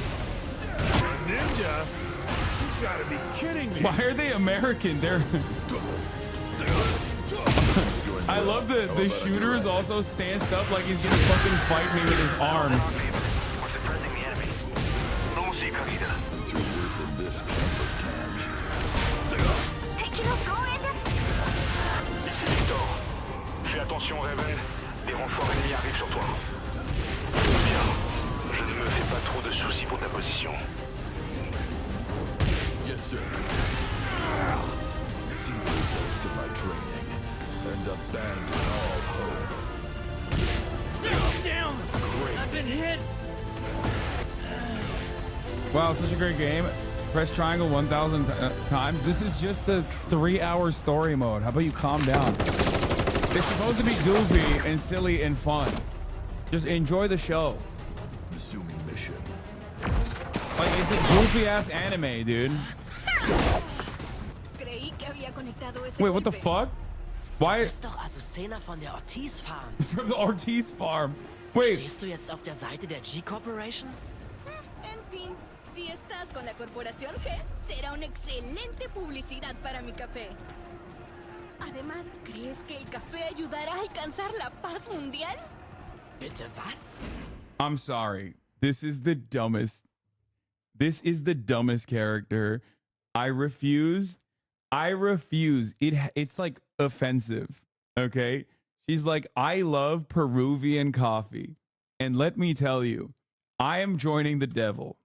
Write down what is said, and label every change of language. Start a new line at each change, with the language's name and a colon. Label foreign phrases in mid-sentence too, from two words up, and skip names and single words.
English: Ninja? You gotta be kidding me. Why are they American? They're I love the shooter is also stanced up like he's gonna fucking fight me with his arms. I'm through worse than this countless times.
French: Ici Victor. Fais attention, Raven. Des renforts ennemis arrivent sur toi. Bien. Je ne me fais pas trop de soucis pour ta position.
English: Yes, sir. See the results of my training and abandon all hope. Down! Great. I've been hit! Wow, such a great game. Press triangle 1,000 times. This is just the 3-hour story mode. How about you calm down? It's supposed to be goofy and silly and fun. Just enjoy the show. Resuming mission. Like, it's a goofy ass anime, dude. Wait, what the fuck? Why?
German: Bist doch Azucena von der Ortiz Farm.
English: From the Ortiz Farm. Wait.
German: Stehst du jetzt auf der Seite der G Corporation?
Spanish: En fin, si estás con la corporación G, será una excelente publicidad para mi café. Además, ¿crees que el café ayudará a alcanzar la paz mundial?
German: Bitte was?
English: I'm sorry. This is the dumbest. This is the dumbest character. I refuse. It's like offensive. Okay? She's like, I love Peruvian coffee. And let me tell you, I am joining the devil.